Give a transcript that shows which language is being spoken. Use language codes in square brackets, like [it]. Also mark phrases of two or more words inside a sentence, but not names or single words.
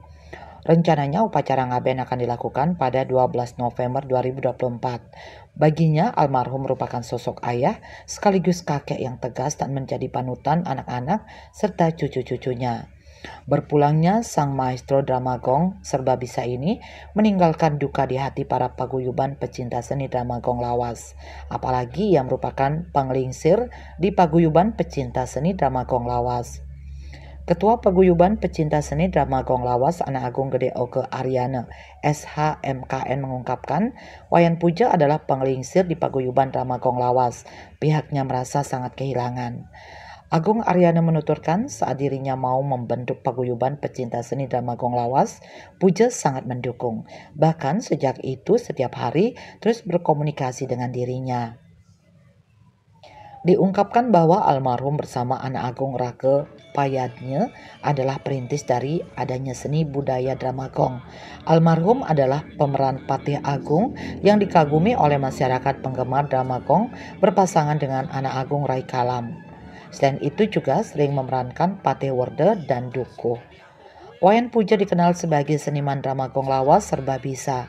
[id] Rencananya upacara ngaben akan dilakukan pada 12 November 2024. Baginya, almarhum merupakan sosok ayah sekaligus kakek yang tegas dan menjadi panutan anak-anak serta cucu-cucunya. Berpulangnya sang maestro drama Gong serba bisa ini meninggalkan duka di hati para paguyuban pecinta seni drama Gong Lawas. Apalagi yang merupakan penglingsir di paguyuban pecinta seni drama Gong Lawas. Ketua Paguyuban Pecinta Seni Drama Gong Lawas Anak Agung Gede Oge Aryana SHMKN mengungkapkan Wayan Puja adalah penglingsir di Paguyuban Drama Gong Lawas. Pihaknya merasa sangat kehilangan. Agung Aryana menuturkan saat dirinya mau membentuk Paguyuban Pecinta Seni Drama Gong Lawas, Puja sangat mendukung. Bahkan sejak itu setiap hari terus berkomunikasi dengan dirinya. Diungkapkan bahwa almarhum bersama anak Agung Rake Payadnya adalah perintis dari adanya seni budaya drama Gong. Almarhum adalah pemeran Patih Agung yang dikagumi oleh masyarakat penggemar drama Gong berpasangan dengan anak Agung Rai Kalam. Selain itu juga sering memerankan Patih Werde dan Dukuh. Wayan Puja dikenal sebagai seniman drama Gong Lawas serba bisa.